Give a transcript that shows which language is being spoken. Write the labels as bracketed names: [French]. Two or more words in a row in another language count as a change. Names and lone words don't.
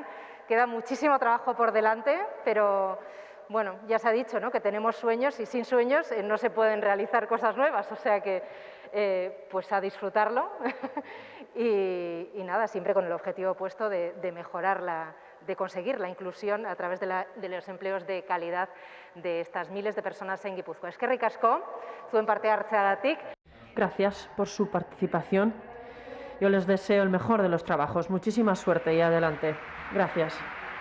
[Spanish] Queda muchísimo trabajo por delante, pero bueno, ya se ha dicho, ¿no?, que tenemos sueños y sin sueños no se pueden realizar cosas nuevas, o sea que pues a disfrutarlo y nada, siempre con el objetivo puesto de mejorar de conseguir la inclusión a través de los empleos de calidad de estas miles de personas en Guipúzcoa. [Basque] Eskerrik asko, zuen parte hartzeagatik. [Spanish] Gracias por su participación. Yo les deseo el mejor de los trabajos. Muchísima suerte y adelante. Gracias.